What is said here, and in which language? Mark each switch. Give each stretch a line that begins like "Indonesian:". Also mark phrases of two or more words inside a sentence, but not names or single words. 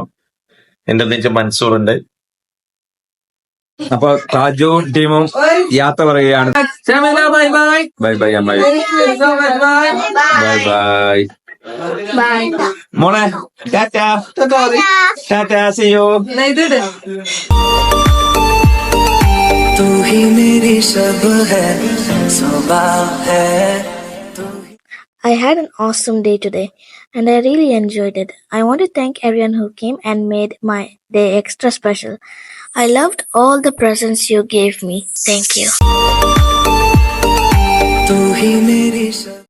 Malayalam: എന്റെ ഒന്നിച്ച് മൻസൂർ ഉണ്ട്. അപ്പൊ താജുവും ടീമും യാത്ര പറയുകയാണ്.
English: bye bye
Malayalam: അമ്മായി.
English: bye bye
Malayalam: മോളെ.
English: tata tata see you.
Hindi: तू ही मेरी सब है सुबह है
English: I had an awesome day today and I really enjoyed it. I want to thank everyone who came and made my day extra special. I loved all the presents you gave me. Thank you.
Hindi: तू ही मेरी सब